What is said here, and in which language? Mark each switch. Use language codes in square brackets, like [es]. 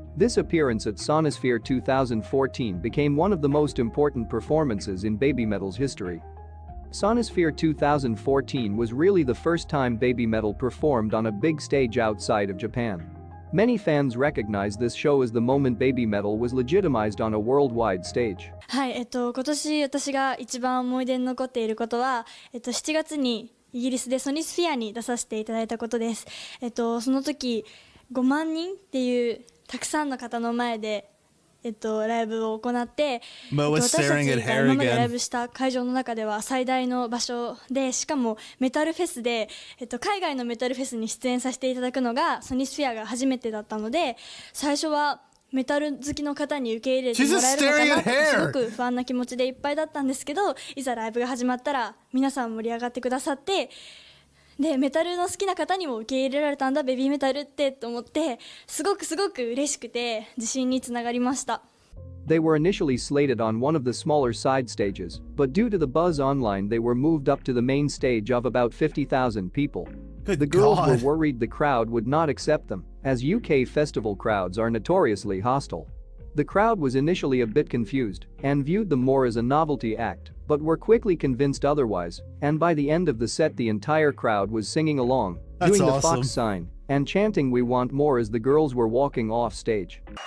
[en] This appearance at Sonosphere 2014 became one of the most important performances in Babymetal's history. Sonosphere 2014 was really the first time Babymetal performed on a big stage outside of Japan. Many fans recognize this show as the moment Babymetal was legitimized on a worldwide stage. [ja] はい、今年私が一番思い出に残っていることは、7月にイギリスでソニスフィアに出させていただいたことです。その時5万人っていうたくさんの方の前でライブを行って、私たちが今までライブした会場の中では最大の場所で、しかもメタルフェスで、海外のメタルフェスに出演させていただくのがソニスフィアが初めてだったので、最初はメタル好きの方に受け入れてもらえるのかなってすごく不安な気持ちでいっぱいだったんですけど、いざライブが始まったら皆さん盛り上がってくださって、でメタルの好きな方にも受け入れられたんだベビーメタルってと思って、すごく嬉しくて自信につながりました。 [en] They were initially slated on one of the smaller side stages, but due to the buzz online they were moved up to the main stage of about 50,000 people. The girls were worried the crowd would not accept them, as UK festival crowds are notoriously hostile. The crowd was initially a bit confused and viewed them more as a novelty act, but were quickly convinced otherwise, and by the end of the set the entire crowd was singing along, doing the fox sign, and chanting "We want more" as the girls were walking off stage.